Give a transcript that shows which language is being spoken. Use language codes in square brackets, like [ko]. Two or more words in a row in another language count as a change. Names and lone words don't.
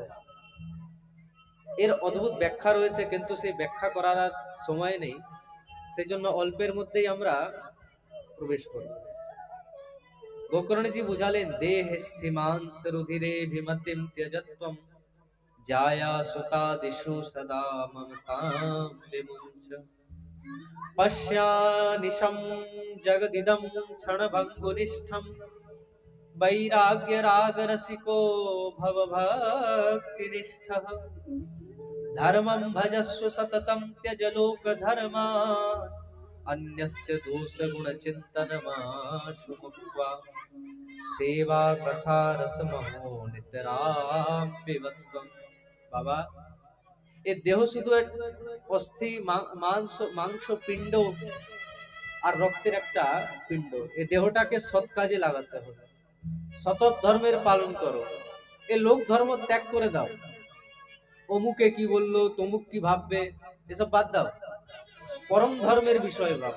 [bn] এর অদ্ভুত ব্যাখ্যা রয়েছে, কিন্তু সেই ব্যাখ্যা করার আর সময় নেই, সেই জন্য অল্পের মধ্যেই আমরা প্রবেশ করব। গোকর্ণজি বুঝালেন [sa] দেহ স্থিমাংস রুধিরে বিমতিম ত্যজত্বম, জায়া সুতাদিষু সদা মমতাম বিমুঞ্চ। पश्यानिशं जगदिदं क्षणभङ्गुनिष्ठं वैराग्यरागरसिको भवभक्तिनिष्ठः धर्मं भजस्व सततं त्यज लोकधर्मान् अन्यस्य दोषगुणचिन्तनमाशु मुक्त्वा सेवा कथा रसमहो नितरां पिबत्वं। [bn] बाबा, এ দেহ শুধু এক অস্থি মাংস পিণ্ড আর রক্তের একটা পিণ্ড। এই দেহটাকে সৎ কাজে লাগাতে হবে, সতত ধর্মের পালন করো। এই লোক ধর্ম ত্যাগ করে দাও। অমুকে কি বললো, তমুক কি ভাববে, এসব বাদ দাও, পরম ধর্মের বিষয়ে ভাবো।